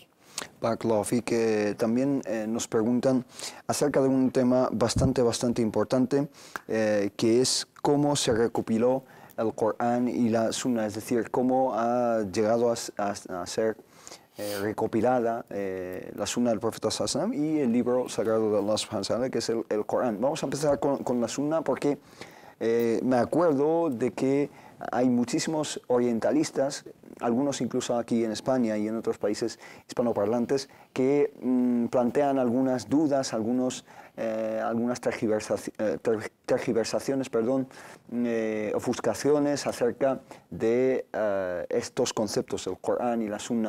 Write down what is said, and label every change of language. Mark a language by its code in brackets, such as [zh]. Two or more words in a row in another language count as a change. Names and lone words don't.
[ar] بارك الله فيك, [es] también nos preguntan acerca de un tema bastante importante, que es cómo se recopiló el Corán y la Sunna, es decir, cómo ha llegado a ser recopilada la Sunna del Profeta [ar] صلى الله عليه وسلم [es] y el libro sagrado de Allah [ar] سبحانه وتعالى, [es] que es el Corán. Vamos a empezar con la Sunna, porque me acuerdo de que hay muchísimos orientalistas, algunos incluso aquí en España y en otros países hispanoparlantes, que plantean algunas dudas, algunas tergiversaciones, ofuscaciones acerca de estos conceptos, el Corán y la Sunna.